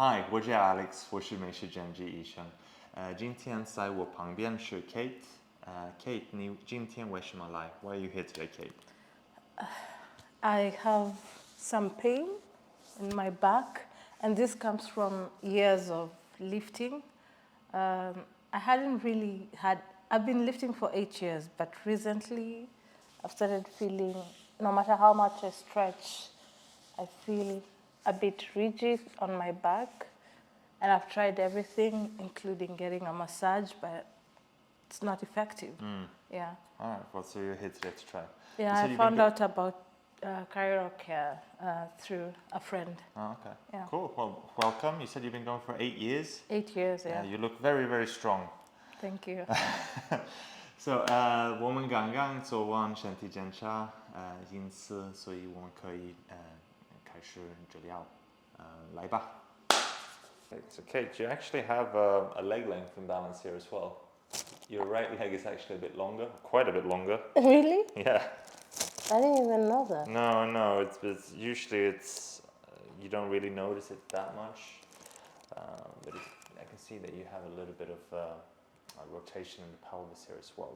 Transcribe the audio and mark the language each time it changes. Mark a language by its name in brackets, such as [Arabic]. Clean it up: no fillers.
[Chinese] 我叫 Alex， 我是美食专科医生。今天在我旁边是 Kate。 [English] Kate， [Chinese] 你今天为什么来 [English] ？Why are you here today, Kate? I have some pain in my back, and this comes from years of lifting. I hadn't really had, I've been lifting for 8 years, but recently I've started feeling, no matter how much I stretch, I feel a bit rigid on my back. And I've tried everything, including getting a massage, but it's not effective. Yeah. All right. Well, so you're here today to try. Yeah, I found out about ChiroCare through a friend. Oh, okay. Yeah. Cool. Well, welcome. You said you've been going for 8 years. 8 years, yeah. You look very, very strong. Thank you. [Chinese] So, 我们刚刚做完身体检查，因此，所以我们可以开始治疗。来吧。 [English] Okay, so Kate, you actually have a leg length imbalance here as well. Your right leg is actually a bit longer, quite a bit longer. Really? Yeah. I didn't even know that. No, it's usually you don't really notice it that much, but I can see that you have a little bit of rotation in the pelvis here as well.